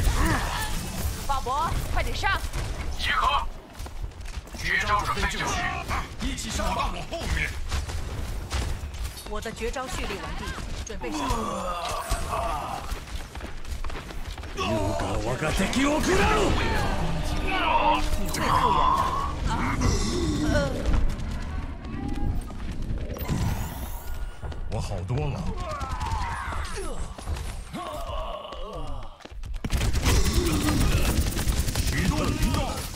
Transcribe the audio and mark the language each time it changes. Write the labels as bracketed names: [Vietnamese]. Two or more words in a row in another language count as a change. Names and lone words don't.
[Chinese] 法博，快点上！集合！绝招准备就绪，一起上吧！我后面。我的绝招蓄力完毕，准备上。 [Japanese] 優雅我が敵を食らう。 [Chinese] 你会救人的。我好多了。启动屏障。